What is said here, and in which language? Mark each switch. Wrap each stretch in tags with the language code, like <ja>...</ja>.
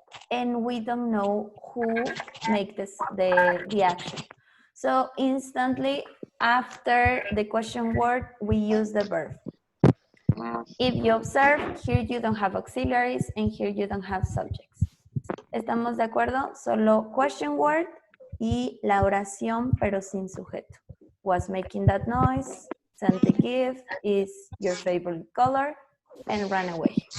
<en>And we don't know who make this, the action. So instantly after the question word, we use the verb. If you observe, here you don't have auxiliaries and here you don't have subjects.</en> <es>¿Estamos de acuerdo? Solo question word y la oración pero sin sujeto.</es> <en>Was making that noise, sent a gift, is your favorite color, and ran away.</en>